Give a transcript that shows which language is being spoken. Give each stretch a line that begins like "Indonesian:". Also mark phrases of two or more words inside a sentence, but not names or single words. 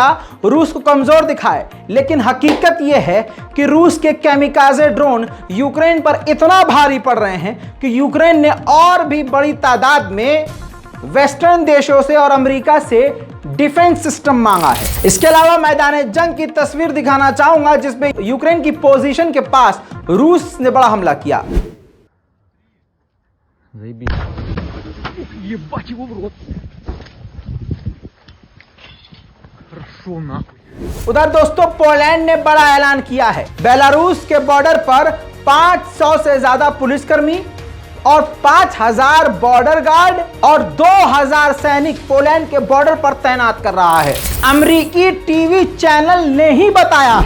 Hindi: रूस को कमजोर दिखाए, लेकिन हकीकत यह है कि रूस के
English: kamikaze drone
Hindi: यूक्रेन पर इतना भारी पड़ रहे हैं कि यूक्रेन ने और भी बड़ी तादाद में वेस्टर्न देशों से और अमेरिका से
English: defense system
Hindi: मांगा है। इसके अलावा मैदान जंग की तस्वीर दिखाना चाहूंगा, जिसमें यूक्रेन की पोजीशन के पास रूस ने बड़ा हमला किया।
Russian: Ебать его в рот. Хорошо нахуй.
Hindi: उधर दोस्तों, पोलैंड ने बड़ा ऐलान किया है। बेलारूस के बॉर्डर पर 500 से ज्यादा पुलिसकर्मी और 5000 बॉर्डर गार्ड और 2000 सैनिक पोलैंड के बॉर्डर पर तैनात कर रहा है। अमेरिकी टीवी चैनल ने ही बताया है।